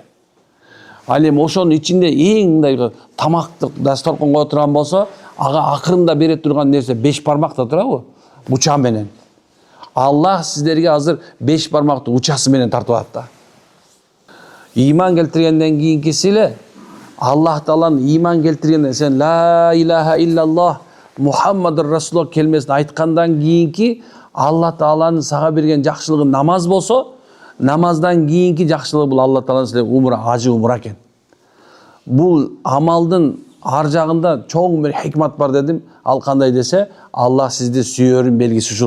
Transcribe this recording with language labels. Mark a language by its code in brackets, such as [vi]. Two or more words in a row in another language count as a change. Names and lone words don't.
[ky] Ал эми ошонун ичинде эң мындай тамакты дасторконго отурган болсо, ага акырында бере турган нерсе 5 бармакта турабы? Уча менен. Аллах сиздерге азыр 5 бармакты учасы менен тартып атат да. Иман келтиргенден кийинкиси эле Аллах Тааланын иман келтиргенден сен [ar] لا إله إلا الله محمد رسول الله [ky] келмесин айткандан кийинки Алла Тааланын сага берген жакшылыгы намаз болсо, намаздан кийинки жакшылыгы бул Алла Тааланын силерге умра, ажы умра экен. Бул амалдын ар жагында чоң бир хикмат бар дедим. Ал кандай десе, Аллах сизди сүйөрүн белгиси ушул.